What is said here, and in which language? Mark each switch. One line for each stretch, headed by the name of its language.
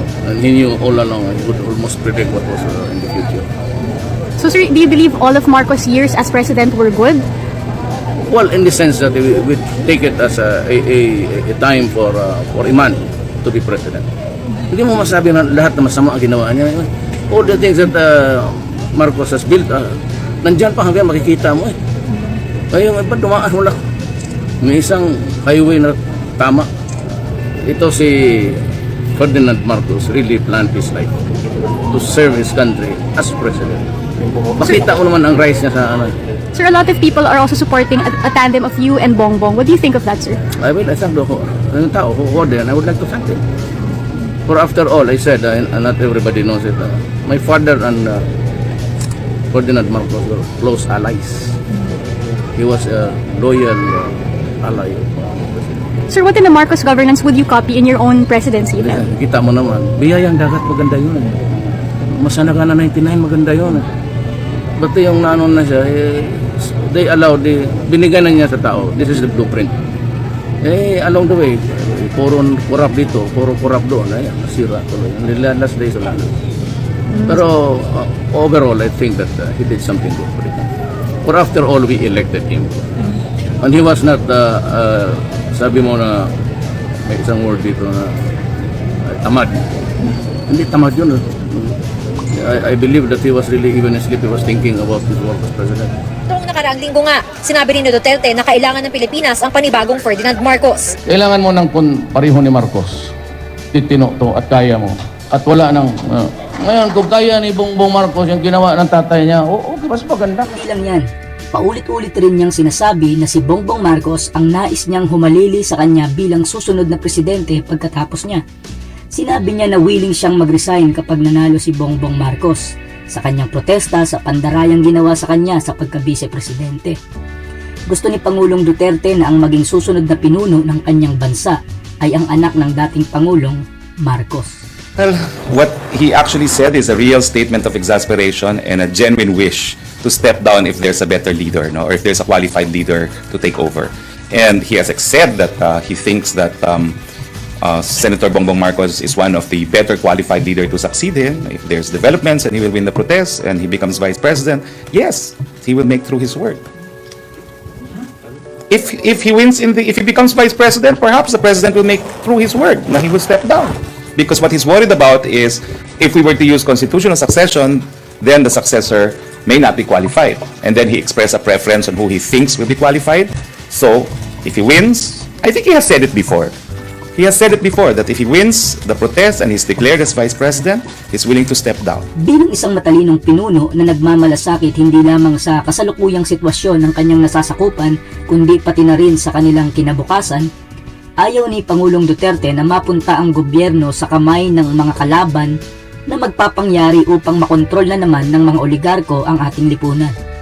English: And he knew all along, he could almost predict what was in the future. So, sir, do you believe all of Marcos' years as president were good? Well, in the sense that we take it as a time for a man to be president.
Filipino: Hindi mo masabi na lahat na masama ang ginawa niya.
English: All the things that Marcos has built, nandyan pa hanggang makikita mo eh.
Filipino: Kaya yung iba dumaan mo lang. May isang highway na tama. Ito si
English: Ferdinand Marcos really planned his life to serve his country as president.
Filipino: Makita ko naman ang
English: rise
Filipino: niya sa ano.
English: Sir, a lot of people are also supporting a tandem of you and Bongbong. What do you think of that, sir? I thank
Filipino: yung tao
English: who ordered, and I would like to thank them. For after all, I said, not everybody knows it, my father and Ferdinand Marcos were close allies. He was a loyal ally. Sir, what in the Marcos governance would you copy in your own presidency then?
Filipino: Kita mo naman, biyayang dagat maganda yun. Masagana 99 maganda yun. Ba't yung nanon na siya,
English: they allowed,
Filipino: binigyan na niya sa tao,
English: this is the blueprint.
Filipino: Along the way, puro corrupt dito, puro corrupt doon, nasira tuloy.
English: Last days
Filipino: wala na. Pero
English: overall, I think that he did something good for it. For after all, we elected him. And he was not,
Filipino: sabi mo na, may isang word dito na, tamad. Hindi tamad yun.
English: I believe that he was really, even asleep, he was thinking about his work as president.
Filipino: Noong nakaraang linggo nga, sinabi ni Duterte na kailangan ng Pilipinas ang panibagong Ferdinand Marcos. Kailangan mo ng pareho ni Marcos. Titino to at kaya mo. At wala nang, ngayon kung kaya ni Bongbong Marcos yung ginawa ng tatay niya, okay, mas maganda. Hindi lang yan. Paulit-ulit rin niyang sinasabi na si Bongbong Marcos ang nais niyang humalili sa kanya bilang susunod na presidente pagkatapos niya. Sinabi niya na willing siyang mag-resign kapag nanalo si Bongbong Marcos sa kanyang protesta sa pandarayang ginawa sa kanya sa pagka-vice-presidente. Gusto ni Pangulong Duterte na ang maging susunod na pinuno ng kanyang bansa ay ang anak ng dating Pangulong Marcos.
English: Well, what he actually said is a real statement of exasperation and a genuine wish to step down if there's a better leader, no, or if there's a qualified leader to take over. And he has said that he thinks that Senator Bongbong Marcos is one of the better qualified leader to succeed him. If there's developments and he will win the protest and he becomes vice president, yes, he will make through his work. If he wins if he becomes vice president, perhaps the president will make through his work. Now he will step down. Because what he's worried about is if we were to use constitutional succession, then the successor may not be qualified. And then he expressed a preference on who he thinks will be qualified. So if he wins, I think he has said it before. He has said it before that if he wins the protest and he's declared as vice president, he's willing to step down.
Filipino: Bilang isang matalinong pinuno na nagmamalasakit hindi lamang sa kasalukuyang sitwasyon ng kanyang nasasakupan, kundi pati na rin sa kanilang kinabukasan, ayaw ni Pangulong Duterte na mapunta ang gobyerno sa kamay ng mga kalaban na magpapangyari upang makontrol na naman ng mga oligarko ang ating lipunan.